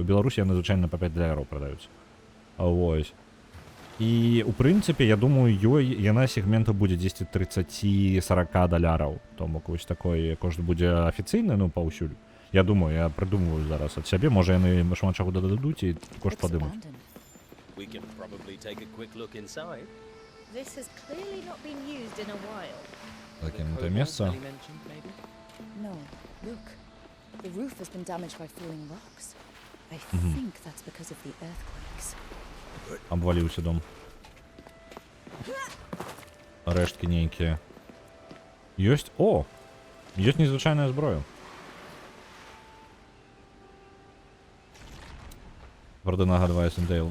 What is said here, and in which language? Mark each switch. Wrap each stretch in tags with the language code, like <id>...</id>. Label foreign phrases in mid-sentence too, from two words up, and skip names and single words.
<be>У Беларусі яны звычайна па 5 даляраў прадаюць. Вось. І, у прынцыпе, я думаю, яна сегменту будзе 10, 30, 40 даляраў. То бок вось такой кошт будзе афіцыйны, ну, паўсюль. Я думаю, я прыдумываю зараз ад сябе. Можа, яны шмат чаго дададуць і кошт падымуць.</be> <en>We can probably take a quick look inside. This has clearly not been used in a while.</en> <be>Закінутае месца.</be> <en>No, look. The roof has been damaged by falling rocks. I think that's because of the earthquakes.</en> <be>Абваліўся дом. Рэшткі нейкія. Ёсць, о! Ёсць незвычайная зброя. Правда, нагадвае Сіндейл.</be>